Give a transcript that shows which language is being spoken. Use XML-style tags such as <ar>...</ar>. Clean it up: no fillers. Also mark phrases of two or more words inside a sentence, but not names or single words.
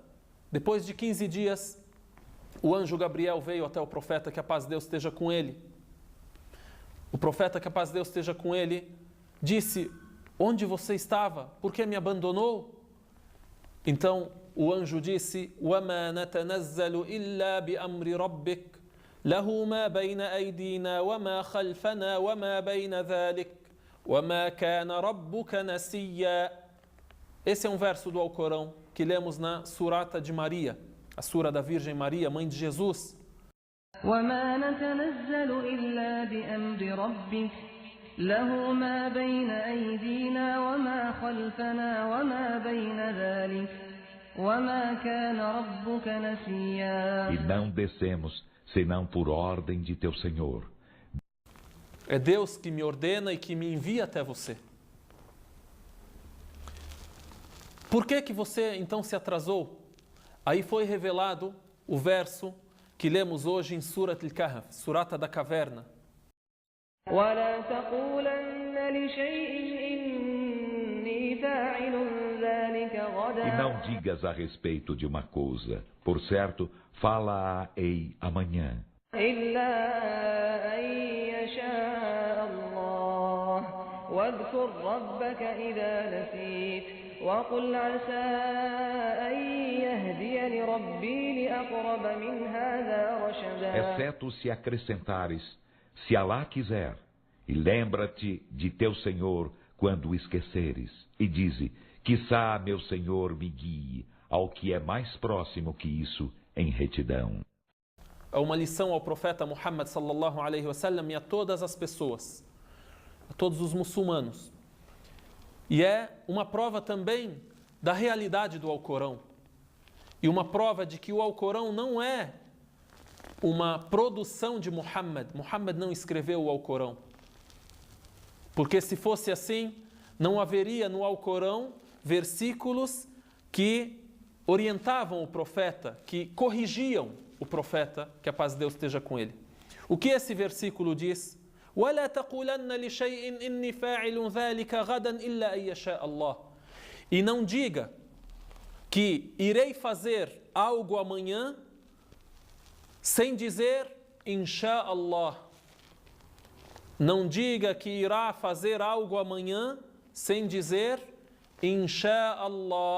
<pt>Depois de 15 dias, o anjo Gabriel veio até o profeta, que a paz de Deus esteja com ele. O profeta, que a paz de Deus esteja com ele, disse: onde você estava? Por que me abandonou? Então o anjo disse:</pt> <ar>وَمَا نَتَنَزَّلُ إِلَّا بِأَمْرِ رَبِّكَ لَهُ مَا بَيْنَ أَيْدِينَا وَمَا خَلْفَنَا وَمَا بَيْنَ ذَلِكَ وَمَا كَانَ رَبُّكَ نَسِيًّا.</ar> <pt>Esse é um verso do Alcorão que lemos na surata de Maria, a sura da Virgem Maria, mãe de Jesus.</pt> <ar>وَمَا نَتَنَزَّلُ إِلَّا بِأَمْرِ رَبِّكَ لَهُ مَا بَيْنَ أَيْدِينَا وَمَا خَلْفَنَا وَمَا بَيْنَ ذَلِكَ وَمَا كَانَ رَبُّكَ نَسِيًّا.</ar> <pt>E não descemos, senão por ordem de teu Senhor. É Deus que me ordena e que me envia até você. Por que você então se atrasou? Aí foi revelado o verso que lemos hoje em Surat Al-Kahf, Surata da Caverna.</pt> <ar>ولا تقولن لشيء إني فاعل ذلك</ar> <pt>E</pt> <ar>غدا</ar> <pt>não digas a respeito de uma coisa, por certo, fala-a-ei amanhã.</pt> <ar>إلا أن يشاء الله واذكر ربك إذا نسيت وقل عسى أن يهديني ربي لأقرب من هذا رشدا.</ar> <pt>Exceto se acrescentares, se Alá quiser, e lembra-te de teu Senhor quando o esqueceres, e dize, quiçá meu Senhor me guie ao que é mais próximo que isso em retidão. É uma lição ao profeta Muhammad</pt> <ar>صلى الله عليه وسلم</ar> <pt>e a todas as pessoas, a todos os muçulmanos. E é uma prova também da realidade do Alcorão. E uma prova de que o Alcorão não é uma produção de Muhammad. Muhammad não escreveu o Alcorão. Porque se fosse assim, não haveria no Alcorão versículos que orientavam o profeta, que corrigiam o profeta, que a paz de Deus esteja com ele. O que esse versículo diz?</pt> <ar>وَلَا تَقُولَنَّ لِشَيْءٍ إِنِّي فَاعِلٌ ذَلِكَ غَدًا إِلَّا أَن يَشَاءَ اللَّهُ.</ar> <pt>E não diga que irei fazer algo amanhã sem dizer Insha'Allah. Não diga que irá fazer algo amanhã sem dizer Insha'Allah.</pt>